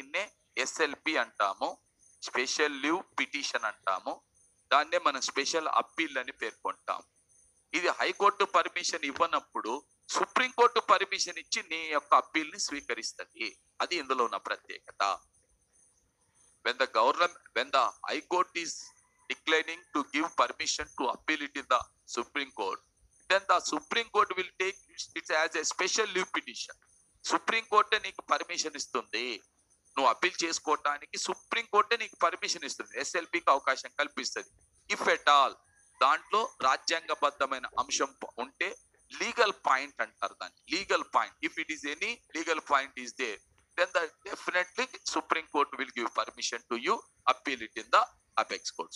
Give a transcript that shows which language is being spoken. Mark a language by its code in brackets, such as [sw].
[te] దీన్నే ఎస్ఎల్పి అంటాము, special leave petition అంటాము. దాన్నే మనం స్పెషల్ అప్పీల్ అని పేర్కొంటాం. ఇది హైకోర్టు పర్మిషన్ ఇవ్వనప్పుడు సుప్రీంకోర్టు పర్మిషన్ ఇచ్చి నీ యొక్క అప్పీల్ ని స్వీకరిస్తుంది. అది ఇందులో ఉన్న ప్రత్యేకత. [en] when the high court is declining to give permission to appeal it in the Supreme Court, then the Supreme Court will take it as a special leave petition. [te] Supreme కోర్టే నీకు permission ఇస్తుంది, నువ్వు appeal చేసుకోవటానికి supreme కోర్టే నీకు permission ఇస్తుంది, ఎస్ఎల్పికి అవకాశం కల్పిస్తుంది. [en] if at all [te] దాంట్లో రాజ్యాంగబద్ధమైన అంశం ఉంటే, లీగల్ పాయింట్ అంటారు దాన్ని, legal point. [en] If it is any legal point is there, then definitely supreme court will give permission to you appeal it in the apex court.